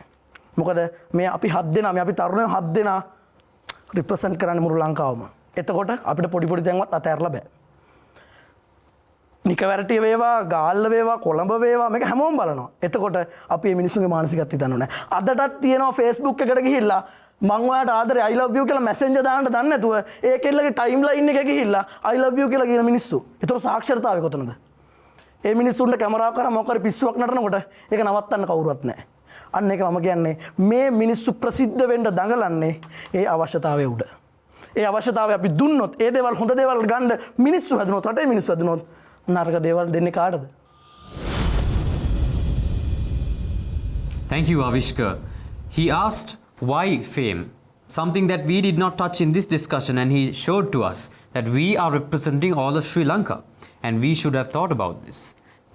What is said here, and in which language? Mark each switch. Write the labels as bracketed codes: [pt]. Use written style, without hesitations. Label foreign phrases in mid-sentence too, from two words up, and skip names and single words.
[si] මොකද මේ අපි 7 දෙනා මේ අපි තරුණයෝ 7 දෙනා රිප්‍රසන්ට් කරන්නේ මුළු ලංකාවම. එතකොට අපිට පොඩි පොඩි තැන්වත් අතහැරලා බෑ. නිකවැරටිය වේවා, ගාල්ල වේවා, කොළඹ වේවා මේක හැමෝම බලනවා. එතකොට අපි මේ මිනිස්සුන්ගේ මානසිකත්වය දන්නව නෑ. අදටත් තියෙනවා Facebook එකට ගිහිල්ලා මං ඔයාට ආදරේ [en] I love you [si] කියලා මැසෙන්ජර් දාන්න දන්නේ නැතුව ඒ කෙල්ලගේ [en] time line [si] එකේ ගිහිල්ලා [en] I love you [si] කියලා කියන මිනිස්සු. ඒතර සාක්ෂරතාවය කොතනද? ඒ මිනිස්සුන්ට කැමරාව කරා මොකක් හරි පිස්සුවක් නටනකොට ඒක නවත්තන්න කවුරුවත් නැහැ. අන්න ඒක මම කියන්නේ මේ මිනිස්සු ප්‍රසිද්ධ වෙන්න දඟලන්නේ ඒ අවශ්‍යතාවය උඩ. ඒ අවශ්‍යතාවය අපි දුන්නොත් ඒ දේවල් හොඳ දේවල් ගන්න මිනිස්සු හදනොත් රටේ මිනිස්සු හදනොත් නරක දේවල් දෙන්නේ කාටද? [en] Thank you, Avishka. He asked why fame, something that we did not touch in this discussion, and he showed to us that we are representing all of Sri Lanka and we should have thought about this.